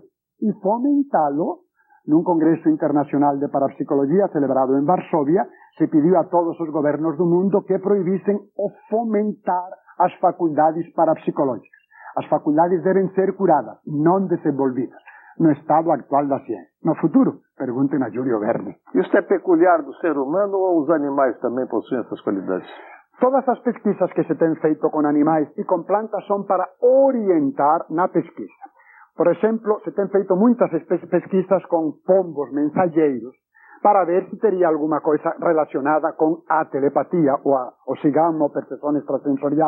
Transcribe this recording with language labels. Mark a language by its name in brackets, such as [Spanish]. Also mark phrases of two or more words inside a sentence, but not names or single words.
[Galician] E fomentalo, nun congreso internacional de parapsicología celebrado en Varsovia, se pidiu a todos os gobernos do mundo que prohibisen o fomentar as facultades parapsicológicas. As facultades deben ser curadas, non desenvolvidas, no estado actual da ciencia. No futuro, pergunten a Júlio Verne. [Portuguese] Isso é peculiar do ser humano ou os animais também possuem essas qualidades? [Galician] Todas as pesquisas que se ten feito con animais e con plantas son para orientar na pesquisa. Por exemplo, se ten feito moitas pesquisas con pombos mensageiros para ver se tería alguma coisa relacionada con a telepatía ou o sigamo, a percepción extrasensorial.